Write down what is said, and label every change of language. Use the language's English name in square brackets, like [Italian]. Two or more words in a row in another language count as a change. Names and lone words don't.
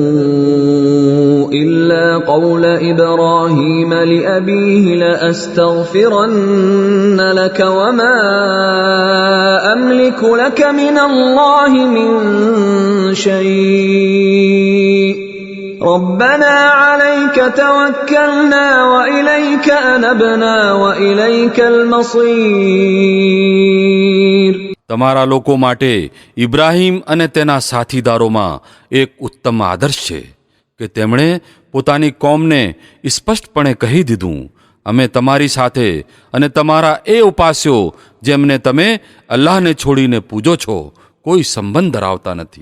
[Arabic] إلا قول إبراهيم لأبيه لأستغفرن لك وما أملك لك من الله من شيء ربنا عليك توكلنا وإليك أنبنا وإليك المصير. [Gujarati] તમારા લોકો માટે ઇબ્રાહીમ અને તેના સાથીદારોમાં એક ઉત્તમ આદર્શ છે કે તેમણે પોતાની કોમને સ્પષ્ટપણે કહી દીધું, અમે તમારી સાથે અને તમારા એ ઉપાસ્યો જેમને તમે અલ્લાહને છોડીને પૂજો છો કોઈ સંબંધ ધરાવતા નથી.